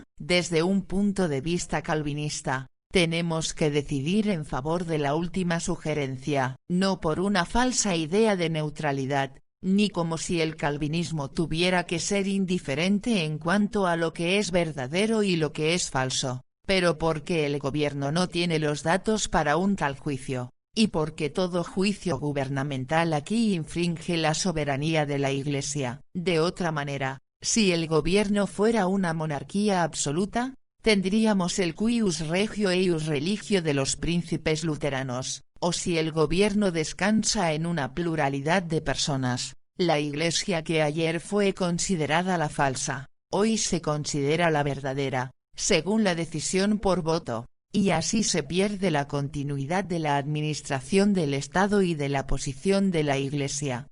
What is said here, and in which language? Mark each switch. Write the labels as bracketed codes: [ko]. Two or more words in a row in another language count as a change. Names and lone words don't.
[es] Desde un punto de vista calvinista, tenemos que decidir en favor de la última sugerencia, no por una falsa idea de neutralidad, ni como si el calvinismo tuviera que ser indiferente en cuanto a lo que es verdadero y lo que es falso, pero porque el gobierno no tiene los datos para un tal juicio, y porque todo juicio gubernamental aquí infringe la soberanía de la Iglesia. De otra manera, si el gobierno fuera una monarquía absoluta, tendríamos el [la] cuius regio eius religio [es] de los príncipes luteranos, o si el gobierno descansa en una pluralidad de personas, la Iglesia que ayer fue considerada la falsa, hoy se considera la verdadera, según la decisión por voto, y así se pierde la continuidad de la administración del Estado y de la posición de la Iglesia.